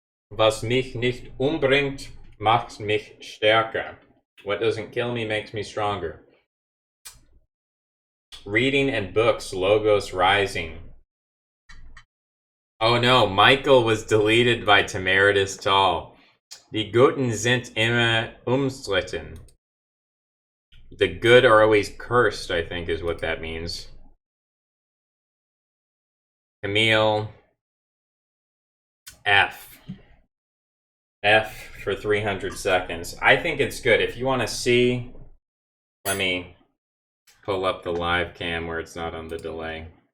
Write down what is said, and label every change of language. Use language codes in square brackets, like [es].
[de] Was mich nicht umbringt, macht mich stärker. [en] What doesn't kill me makes me stronger. Reading and books, logos rising. Oh no, Michael was deleted by Tamaritus Tall. [de] Die Guten sind immer umstritten. [en] The good are always cursed, I think is what that means. Camille. F. F for 300 seconds. I think it's good. If you want to see, let me pull up the live cam where it's not on the delay.